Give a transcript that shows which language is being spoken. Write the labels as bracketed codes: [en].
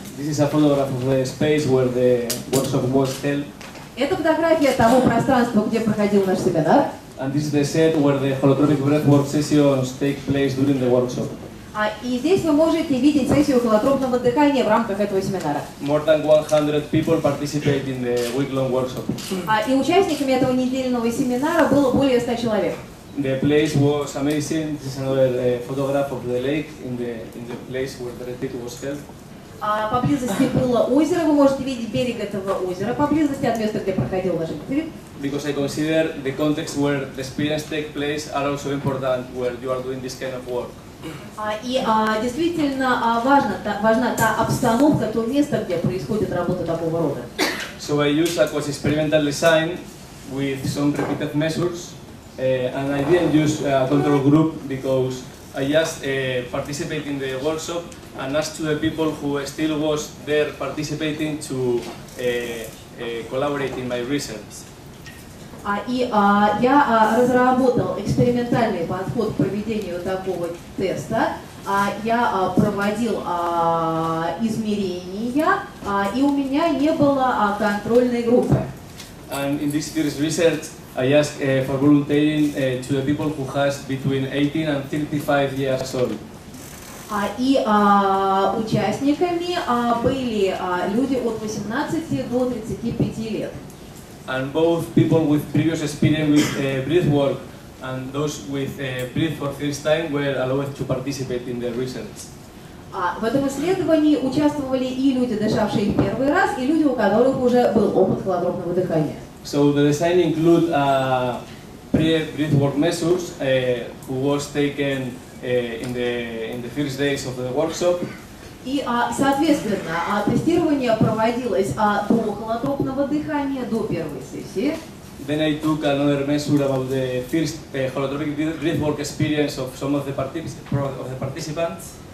[en] This is a photograph of the space where the workshop was held. [ru] Это фотография того пространства, где проходил наш семинар. [en] And this is the set where the holotropic breathwork sessions take place during the workshop. [ru] И здесь вы можете видеть сессию холотропного дыхания в рамках этого семинара. [en] More than 100 people participate in the week-long workshop. [ru] И участниками этого недельного семинара было более 100 человек. [en] The place was amazing. This is another photograph of the lake in the place where the retreat was held. [ru] Поблизости было озеро, вы можете видеть берег этого озера, поблизости от места, где проходил наш retreat. [en] Because I consider the context where the experience takes place are also important where you are doing this kind of work. [ru] И действительно важна та обстановка, то место, где происходит работа такого рода. [en] So I use a quasi-experimental design with some repeated measures, and I didn't use a control group because I just participate in the workshop and ask to the people who still was there participating to collaborate in my research. [ru] Я разработал экспериментальный подход к проведению такого теста. Я проводил измерения, и у меня не было контрольной группы. [en] And in this first research, I asked for volunteering to the people who has between 18 and 35 years old. [ru] И участниками были люди от 18 до 35 лет. [en] And both people with previous experience with breathwork and those with breathe for first time were allowed to participate in the research. [ru] В этом исследовании участвовали и люди, дышавшие в первый раз, и люди, у которых уже был опыт холотропного дыхания. [en] So the design include breathwork measures who was taken in the first days of the workshop. [ru] И, соответственно, тестирование проводилось до холотропного дыхания, до первой сессии. [en] Then I took another measure about the first holotropic breathwork experience of some of the participants.